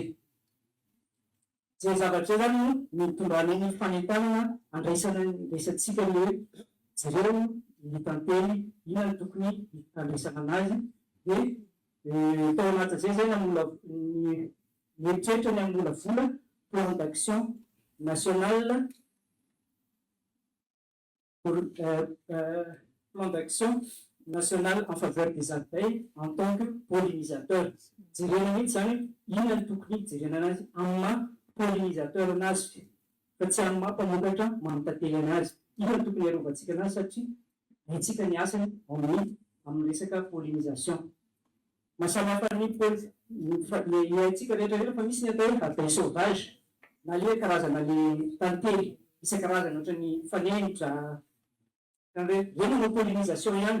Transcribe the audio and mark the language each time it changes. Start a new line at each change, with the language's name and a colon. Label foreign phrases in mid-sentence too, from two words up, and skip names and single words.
Malagasy: Zay zavatra zany no mitondrany ny fanentanana andraisantsika ny hoe jereo ny tantely inona no tokony andraisana anazy dia tao anatin'izay zay mieritreritra ny ambolavola
French: plan d'action national plan d'action national en faveur des abeilles en tant que pollinisateur.
Malagasy: Jerena mihitsy zany inona no tokony jerena anazy amin'ny pollinisateur anazy fa tsy amin'ny mampamokatra mamitantely anazy. Inona no tokony hiarovantsika anazy satria haintsika ny asany amin'ny resaka pollinisation. Mahasamihafa ny haintsika rehetrarehetra fa misy ny atao hoe
French: abeille sauvage
Malagasy: na le karazana le tantely isan-karazany ohatra ny fanenitra reny manao pollinisation ihany.